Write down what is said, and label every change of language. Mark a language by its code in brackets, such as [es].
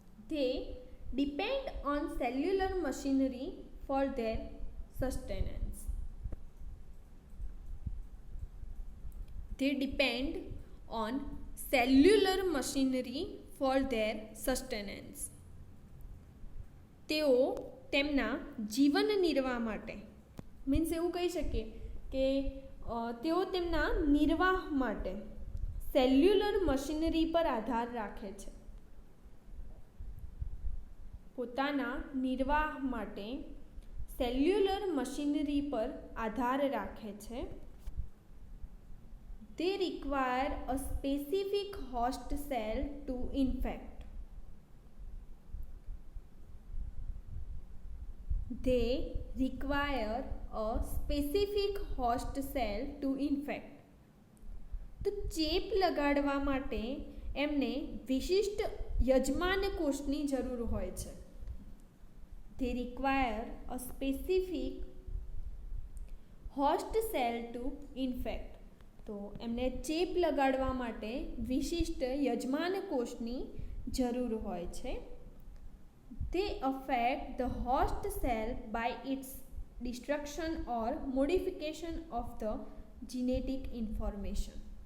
[en] They depend on cellular machinery for their sustenance. they depend on cellular machinery for their sustenance. [gu] તેઓ તેમના જીવન નિર્વાહ માટે means એવું કહી શકીએ કે તેઓ તેમના નિર્વાહ માટે સેલ્યુલર મશીનરી પર આધાર રાખે છે. પોતાના નિર્વાહ માટે સેલ્યુલર મશીનરી પર આધાર રાખે છે. [en] They require a specific host cell to infect. They require a specific host cell to infect. [gu] તો ચેપ લગાડવા માટે એમને વિશિષ્ટ યજમાન કોષની જરૂર હોય છે. [en] They require a specific host cell to infect. [gu] તો એમને ચેપ લગાડવા માટે વિશિષ્ટ યજમાન કોષની જરૂર હોય છે. [en] They affect the host cell by its destruction or modification of the genetic information.